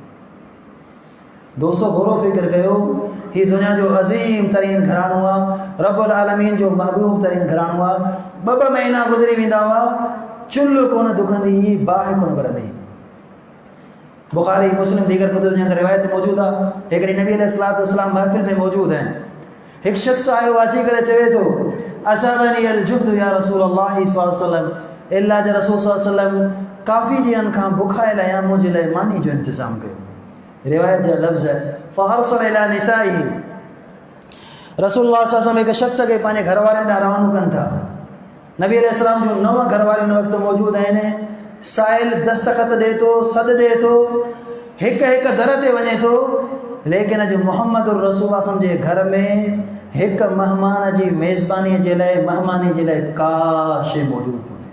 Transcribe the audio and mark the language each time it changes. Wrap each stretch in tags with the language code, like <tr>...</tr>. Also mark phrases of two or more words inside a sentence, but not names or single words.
<sd>दोस्तो गौरो फ़िक्र कयो, हीउ दुनिया जो अज़ीम तरीन घराणो आहे, रब्बुल आलमीन जो महबूब तरीन घराणो आहे। ॿ महीना गुज़री वेंदा हुआ, चुल्ह कोन दुखंदी, बाहि कोन ॿरंदी। बुखारी मुस्लिम दीगर कुतुब जे अंदरि रिवायत मौजूदु आहे। हिकिड़ी नबी</sd> <ar>عليه الصلاة والسلام</ar> <sd>महफ़िल में मौजूदु आहिनि। हिकु शख़्स आयो अची करे चवे थो,</sd> <ar>أصابني الجهد يا رسول الله صلى الله عليه وسلم,</ar> <sd>अल्लाह जे रसूल</sd> <ar>صلى الله عليه وسلم</ar> <sd>काफ़ी ॾींहंनि खां बुखायल आहियां, मुंहिंजे लाइ मानी जो इंतज़ाम कयो। रिवायत जा लफ़्ज़</sd> <ar>فأرسل إلى نسائه,</ar> <sd>रसूलुल्लाह</sd> <ar>صلى الله عليه وسلم</ar> <sd>हिकु शख़्स खे पंहिंजे घर वारनि ॾांहुं रवानो कनि था। नबी अलैहिस्सलाम जो 9 घर वारी हिन वक़्तु मौजूदु आहिनि। साहिल दस्तख़त ॾिए थो, सॾु ॾिए थो, हिकु हिकु दर ते वञे थो, लेकिन अॼु मोहम्मद रसूलुल्लाह जे घर में हिकु महिमान जी मेज़बानीअ जे लाइ, महिमानी जे लाइ का शइ मौजूदु कोन्हे।</sd>